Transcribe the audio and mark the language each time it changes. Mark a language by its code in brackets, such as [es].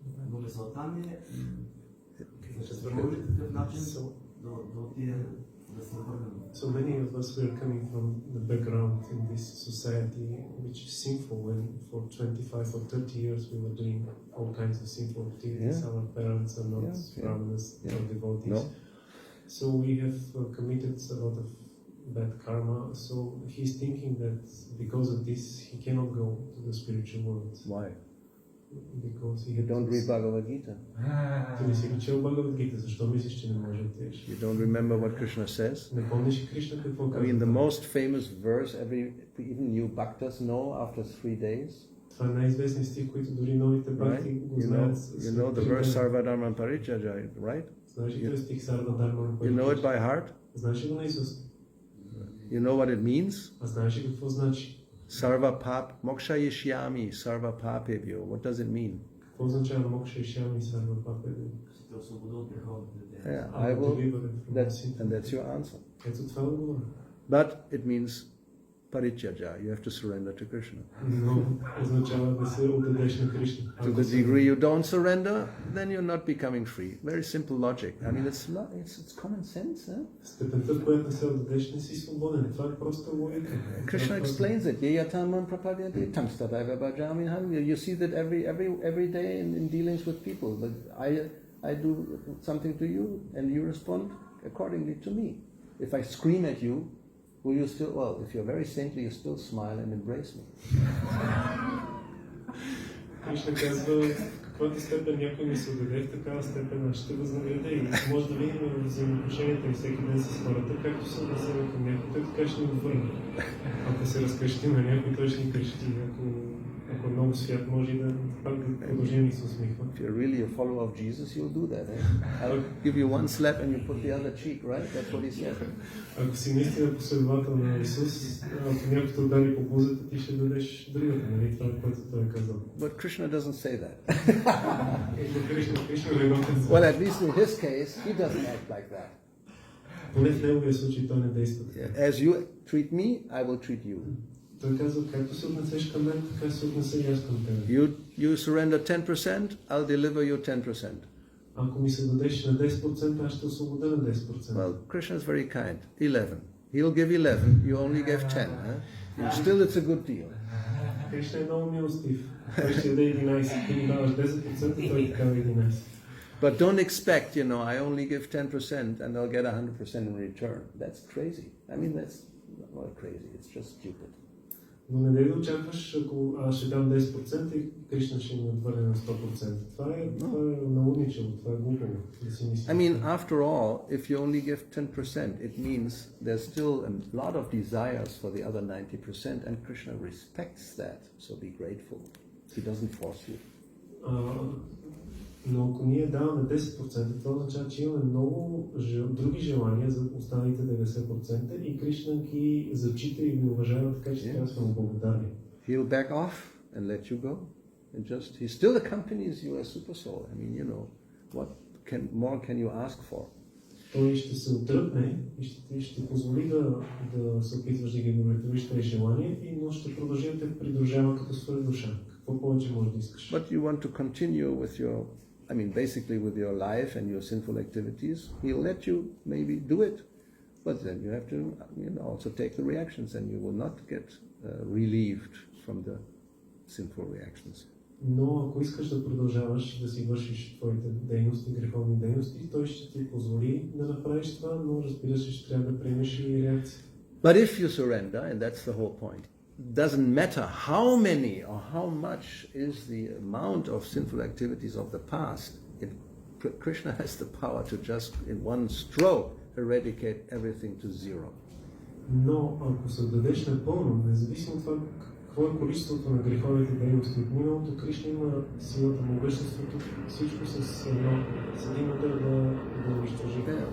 [bg] Но мисълта ми е да се върви такъв начин да отиде да се върнем. [en] So many of us were coming from the background in this society which is sinful, and for 25 or 30 years we were doing all kinds of sinful activities. Our parents are not brahmanas or devotees. No. So we have committed a lot of bad karma. So he's thinking that because of this he cannot go to the spiritual world. Why? Because he You don't read Bhagavad Gita. [bg] Ти не си чел Бхагавад Гита, защо мислиш, че не може да отидеш? [en] You don't remember what Krishna says? [bg] Не помниш Кришна какво [en] I [bg] казва? [en] mean, the most famous verse even new bhaktas know after 3 days. [bg] Това е най-известният стих, който дори новите бхакти го знаят. [en] You know the verse Sarvadharma Parityajaya, right? [bg] Знаеш ли този стих Sarvadharma Parityajaya? [en] You know it by heart? [bg] Знаеш ли го на Исус? [en] You know what it means? [bg] А знаеш ли какво значи? [sa] Sarva pap moksha yishyami sarva papebhyo. [en] What does it mean? [bg] Какво означава [sa] мокша ишями Sarva Papebhyo? [bg] Ще те освобода от греховните деяния. [en] Yeah, I will. And that's your answer. [bg] Ето това е отговор. [en] But it means parityaja. You have to surrender to Krishna. [bg] Но означава да се отдадеш на Кришна. [en] To the degree you don't surrender, then you're not becoming free. Very simple logic. I mean, it's common sense. Eh? [bg] Степента, в която не се отдадеш, не си свободен. Това е просто логика. [en] Krishna explains it. [sa] Yeyatamam prapadyanti tamstadaiva bhajamiham. [en] You see that every day in dealings with people. But I do something to you, and you respond accordingly to me. If I scream at you, will you still? Well, if you're very saintly, you still smile and embrace me. [bg] Кришна казва, в каквато степен някой ми се отдаде, в такава степен ще възнаградя. И може да видим в взаимоотношенията и всеки ден с хората, както се отнасяме към някой, той така ще ни върне. Ако се разкрещи на някой, той ще ни крещи. Ако много свят, може и да пак да продължим и се усмихва. [en] If you're really a follower of Jesus, you'll do that. Eh? I'll give you one slap and you put the other cheek, right? That's what he said. [bg] Ако си наистина последовател на Исус, ако някой те удари по бузата, ти ще дадеш другата, нали? Това, което той е казал. [en] But Krishna doesn't say that. [bg] Кришна не го казва. [en] Well, at least in his case, he doesn't act like that. [bg] Поне в неговия случай той не действа. [en] As you treat me, I will treat you. [bg] Той казва, както се отнесеш към мен, така се отнеса и аз към тебе. [en] You surrender 10%, I'll deliver you 10%. [bg] Ако ми се дадеш на 10%, аз ще освободя на 10%. [en] Well, Krishna is very kind. 11. He'll give 11, you only give 10. And still it's a good deal. [bg] Кришна е много милостив. Той ще даде 11, ти ми даваш 10%, той ти дава 11. [en] But don't expect, I only give 10% and I'll get 100% in return. That's crazy. I mean, that's not crazy, it's just stupid. [bg] Но не да очакваш, ако аз ще дам 10% и Кришна ще ми отвърне на 100%. Това е наудничево, това е глупаво. [en] I mean, after all, if you only give 10%, it means there's still a lot of desires for the other 90% and Krishna respects that, so be grateful. He doesn't force you. [bg] Но ако ние даваме 10%, това означава, че имаме много други желания за останалите 90% и Кришна ги зачита и ги уважава, така че трябва да сме благодарни. [en] He'll back off and let you go. And he still accompanies you as super soul. I mean, what more can you ask for? [bg] Той ще се отръпне и ще позволи да се опитваш да ги удовлетвориш тези желания, но ще продължи да те придружава като своя душа. Какво повече може да искаш? [en] But you want to continue with basically with your life and your sinful activities. He'll let you maybe do it, but then you have to also take the reactions and you will not get relieved from the sinful reactions. [bg] Но ако искаш да продължаваш да си вършиш твоите дейности, греховни дейности, той ще ти позволи да направиш това, но разбира се, ще трябва да приемеш и реакция. [en] But if you surrender, and that's the whole point, doesn't matter how many or how much is the amount of sinful activities of the past. Krishna has the power to just in one stroke eradicate everything to zero. [bg] Но ако се отдадеш напълно, независимо от това какво е количеството на греховите дейности от миналото, Кришна има силата, могъществото, всичко с един удар да унищожи.